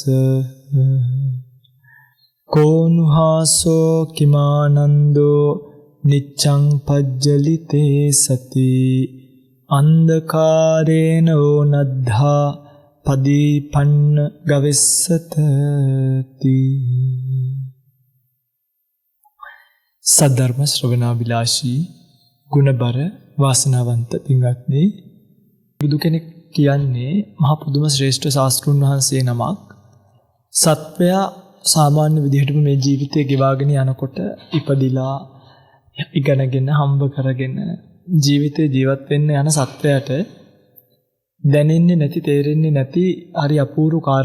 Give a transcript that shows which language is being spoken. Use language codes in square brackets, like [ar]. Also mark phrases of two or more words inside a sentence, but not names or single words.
[pi] කෝනුහාසෝ කිමානන්දෝ නිච්ඡං පජ්ජලිතේ සති අන්ධකාරේන ඕනද්ධා පදීපන්න ගවෙස්සතති. [si] සද්ධර්ම ශ්‍රවණාබිලාෂී ගුණබර වාසනාවන්ත පින්වත්නි, බුදු කෙනෙක් කියන්නේ මහා පුදුම ශ්‍රේෂ්ඨ ශාස්ත්‍රුන් වහන්සේ නමක්. සත්වයා සාමාන්‍ය විදිහටම මේ ජීවිතය ගෙවාගෙන යනකොට ඉපදිලා ඉගෙනගෙන හම්බ කරගෙන ජීවිතේ ජීවත් වෙන්න යන සත්වයාට දැනෙන්නේ නැති, තේරෙන්නේ නැති හරි අපූර්ව කාරණාවක්.